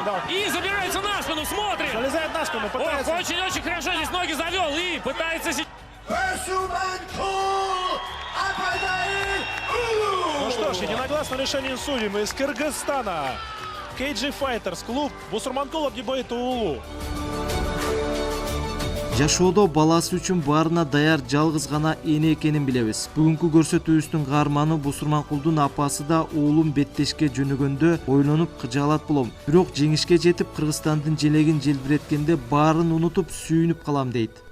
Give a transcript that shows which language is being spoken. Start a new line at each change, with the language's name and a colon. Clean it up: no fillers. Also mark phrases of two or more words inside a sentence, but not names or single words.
Russian: И забирается на спину, смотрим. Залезает на спину, пытается. Очень-очень хорошо здесь ноги завел и пытается... Ну что ж, единогласно решение судей из Кыргызстана. KG Fighters, клуб Бусурманкул Абдибаит Улу.
Kyrgyz: Жашоодо баласы үчүн баарына даяр жалгыз гана эне экенин билебиз. Бүгүнкү көрсөтүүбүздүн каарманы Бусурманкулдун апасы да уулун беттешке жөнөгөндө ойлонуп кыжаалат болом. Бирок жеңишке жетип Кыргызстандын желегин желбиреткенде баарын унутуп сүйүнүп калам дейт.